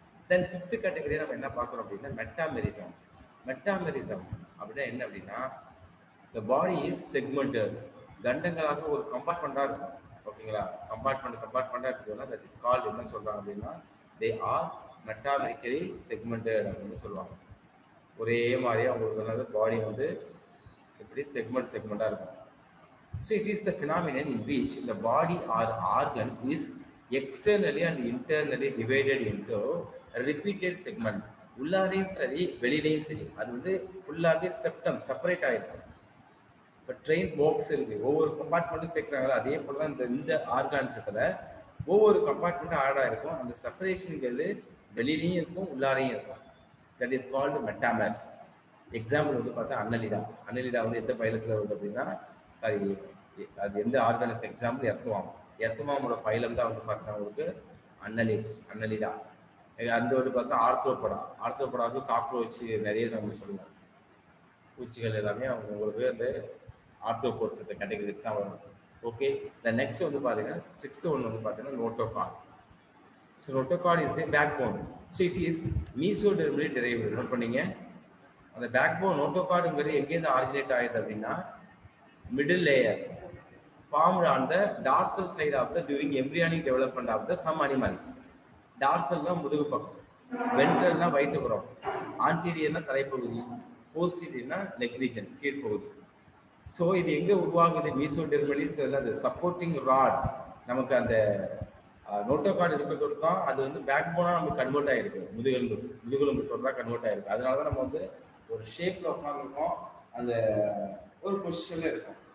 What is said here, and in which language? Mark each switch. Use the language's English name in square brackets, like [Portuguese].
[Tamil] Then fifth category நம்ம என்ன பார்க்குறோம் அப்படின்னா மெட்டாமெரிசம். மெட்டாமெரிசம் அப்படின்னா என்ன அப்படின்னா the body is segmented. கண்டங்களாக ஒரு கம்பார்ட்மெண்ட்டாக இருக்கும். ஓகேங்களா? கம்பார்ட்மெண்ட்டாக இருக்குதுன்னா தட் இஸ் கால்டு என்ன சொல்கிறாங்க அப்படின்னா தே ஆர் மெட்டாமெரிக்கலி செக்மெண்டட் அப்படின்னு சொல்லுவாங்க. ஒரே மாதிரியே அவங்களுக்கு பாடி வந்து எப்படி செக்மெண்ட்டாக இருக்கும். [English] So it is the phenomenon in which the body or organs is externally and internally divided into repeated segment. [Tamil] உள்ளாரையும் சரி வெளியிலையும் சரி அது வந்து ஃபுல்லாகவே செப்பரேட் ஆகிருக்கும். இப்போ ட்ரெயின் பாக்ஸ் இருக்குது, ஒவ்வொரு கம்பார்ட்மெண்ட்டும் சேர்க்குறாங்களா, அதே போல் தான் இந்த ஆர்கான்ஸத்தில் ஒவ்வொரு கம்பார்ட்மெண்ட்டும் ஆடாக இருக்கும். அந்த செப்பரேஷனுங்கிறது வெளியிலையும் இருக்கும் உள்ளாரையும் இருக்கும். That is called மெட்டாமஸ். எக்ஸாம்பிள் வந்து பார்த்தா அன்னலிடா வந்து எந்த பைலத்தில் வருது அப்படின்னா சாரி அது எந்த ஆர்கானிஸ் எக்ஸாம்பிள் எர்த்துவாமோட பைலம் தான் வந்து பார்த்தா உங்களுக்கு அன்னலிடா. அந்த வந்து பார்த்தா ஆர்த்ரோபடாவுக்கு காக்ரோச் நிறைய நம்ம சொல்லுவோம். பூச்சிகள் எல்லாமே உங்களுக்கு அந்த ஆர்த்ரோபோட்ஸ் கேட்டகரிஸ் தான் வரும். ஓகே, இந்த நெக்ஸ்ட் வந்து பார்த்தீங்கன்னா சிக்ஸ்த் ஒன்று வந்து பார்த்தீங்கன்னா notochord. [English] So notochord is a backbone. So it is mesodermally derived. [Tamil] Note பண்ணீங்க, அந்த பேக் போன் நோட்டோகார்டுங்கிறது எங்கேருந்து ஆரிஜினேட் ஆகிடுது அப்படின்னா middle layer formed on the dorsal side of the during embryonic development of the some animals. dorsal na முதுகு பக்கம், ventral na வயிற்றுப்புறம், anterior na தலைப்பகுதி, posterior na neck region கீழ்ப்பகுதி. So இது எங்கே உருவாகுது, மீசோடெர்மலிஸ் அந்த சப்போர்ட்டிங் ராட் நமக்கு அந்த நோட்டோகார்டு இருக்கிறதோடு தான் அது வந்து பேக் போனாக நமக்கு கன்வெர்ட் ஆகிருக்கு. முதுகெலும்பு தான் கன்வெர்ட் ஆகிருக்கு. அதனால தான் நம்ம வந்து ஒரு ஷேப்பில் உட்காந்துருக்கோம், அந்த ஒரு பொசிஷனில் இருக்கும்.